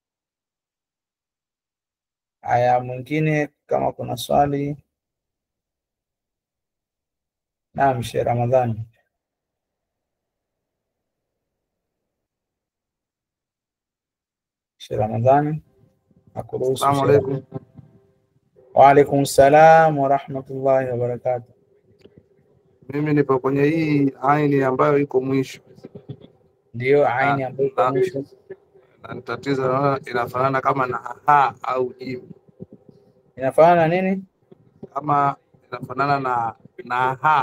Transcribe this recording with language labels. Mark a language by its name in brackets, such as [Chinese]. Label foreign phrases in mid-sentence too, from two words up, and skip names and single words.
[Swahili] Haya, mwingine kama kuna swali. Naam, Sheikh Ramadhani. Sheikh Ramadhani nakuruhusu. [Arabic] السلام عليكم. وعليكم السلام ورحمة الله وبركاته. [Swahili] Mimi nipo kwenye hii aini ambayo iko mwisho. Ndio aini ambayo iko mwisho. Na tatizo inafanana kama na ha au jim. Inafanana nini? Kama inafanana na ha.